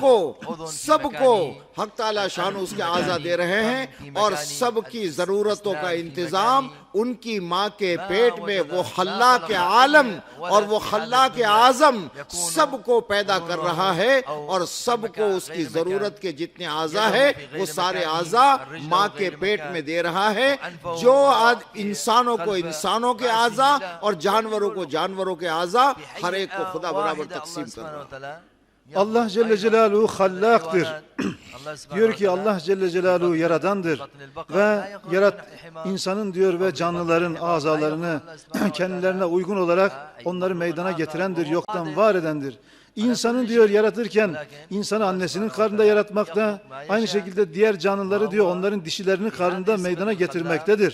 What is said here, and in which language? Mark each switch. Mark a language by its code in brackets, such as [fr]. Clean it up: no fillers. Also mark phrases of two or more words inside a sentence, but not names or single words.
[ur] کو حق تعالیٰ شانہ اس کے اعضاء دے رہے ہیں، اور سب کی ضرورتوں کا انتظام ان کی ماں کے پیٹ میں وہ خلاق عالم اور وہ خلاق اعظم سب کو پیدا کر رہا ہے، اور سب کو اس کی ضرورت کے جتنے اعضاء ہے وہ سارے اعضاء ماں کے پیٹ میں دے رہا ہے. جو انسانوں کو انسانوں کے اعضاء اور جانوروں کو جانوروں کے اعضاء، ہر ایک کو خدا برابر تقسیم کر رہا ہے. [tr] Allah Celle Celaluhu hallaktır. Diyor ki Allah Celle Celaluhu yaradandır ve insanın diyor ve canlıların azalarını kendilerine uygun olarak onları meydana getirendir, yoktan var edendir. İnsanın diyor yaratırken insanı annesinin karnında yaratmakta, aynı şekilde diğer canlıları diyor onların dişilerinin karnında meydana getirmektedir.